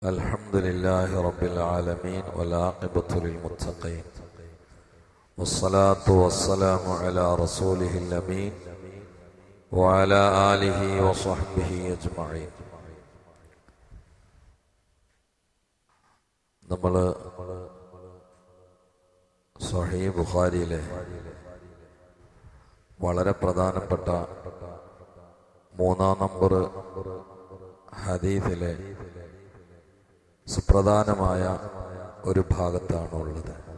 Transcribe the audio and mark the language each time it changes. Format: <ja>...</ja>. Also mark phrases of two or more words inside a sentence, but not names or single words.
<ar>الحمد لله رب العالمين والعاقبة للمتقين والصلاة والسلام على رسوله الأمين وعلى آله وصحبه أجمعين.</ar> <ml>നമ്മൾ സ്വഹീഹ് ബുഖാരിയിലെ വളരെ പ്രധാനപ്പെട്ട 3-ാം നമ്പർ ഹദീസിലെ സുപ്രധാനമായ ഒരു ഭാഗത്താണ് ഉള്ളത്.</ml>